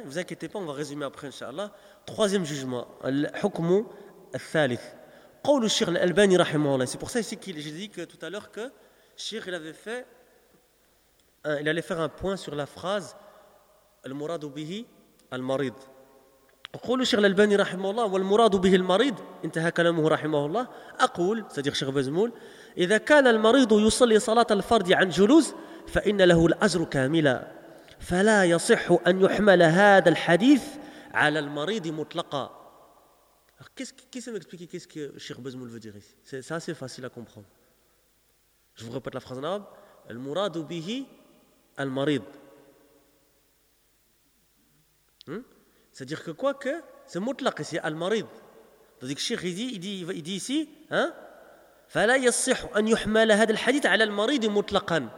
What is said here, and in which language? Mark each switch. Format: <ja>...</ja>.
<fr>Ne vous inquiétez pas, on va résumer après, inshallah. Troisième jugement,</fr> <ar>al-hukmu al-thalith. Qawlu Cheikh al-Albani rahimahullah.</ar> <fr>C'est pour ça ici que j'ai dit que, tout à l'heure que Cheikh allait faire un point sur la phrase</fr> <ar>al-muradu bihi al-marid. قول الشيخ الألباني رحمه الله والمراد به المريض انتهى كلامه رحمه الله أقول صديق الشيخ بزمول إذا كان المريض يصلي صلاة الفرض عن جلوس فإن له الأجر كاملا فلا يصح أن يحمل هذا الحديث على المريض مطلقا.</ar> <fr>Qui sait m'expliquer qu'est-ce que الشيخ بزمول veut dire ici? C'est assez facile à comprendre. Je vous répète la phrase en arabe.</fr> <ar>المراد به المريض.</ar> <fr>C'est-à-dire que quoi que c'est mutlaq ici, al-marid. C'est-à-dire que Cheikh il dit ici, hein,</fr> <ar>فَلَا يَصِّحُ أَنْ يُحْمَلَ هَذَا الْحَدِيثَ عَلَى الْمَرِيدِ مُطْلَقًا.</ar>